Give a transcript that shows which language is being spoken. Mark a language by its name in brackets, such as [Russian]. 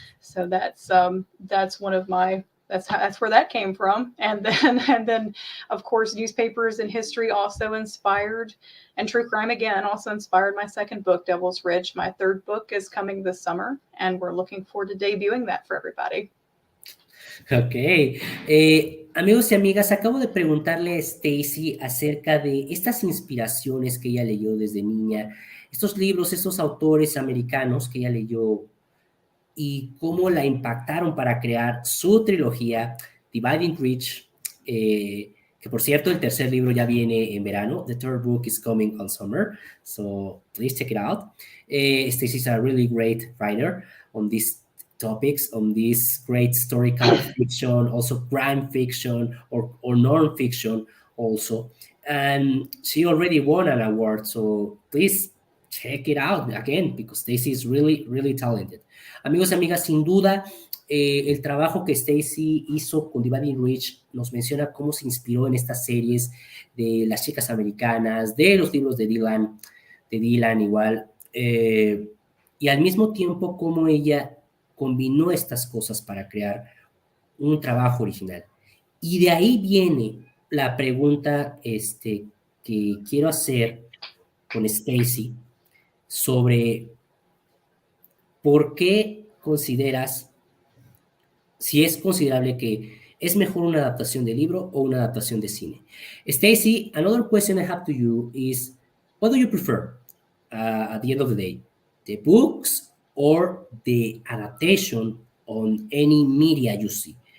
[English] So that's one of my that's where that came from. And then of course newspapers and history also inspired, and true crime again also inspired my second book, Devil's Ridge. My third book is coming this summer, and we're looking forward to debuting that for everybody. Ok. [Spanish] Amigos y amigas, acabo de preguntarle a Stacy acerca de estas inspiraciones que ella leyó desde niña, estos libros, estos autores americanos que ella leyó y cómo la impactaron para crear su trilogía, Dividing Reach, que por cierto, el tercer libro ya viene en verano. [English] The third book is coming on summer, so please check it out. Stacy is a really great writer on these topics, on this great historical fiction, also crime fiction or non-fiction also. And she already won an award, so please check it out again, because Stacy is really, really talented. [Spanish] Amigos y amigas, sin duda, el trabajo que Stacy hizo con Dividing Reach nos menciona cómo se inspiró en estas series de las chicas americanas, de los libros de Dylan igual, y al mismo tiempo cómo ella combinó estas cosas para crear un trabajo original. Y de ahí viene la pregunta que quiero hacer con Stacy sobre por qué consideras, si es considerable que es mejor una adaptación de libro o una adaptación de cine. [English] Stacy, another question I have to you is, what do you prefer at the end of the day, the books or the adaptation on any media you see?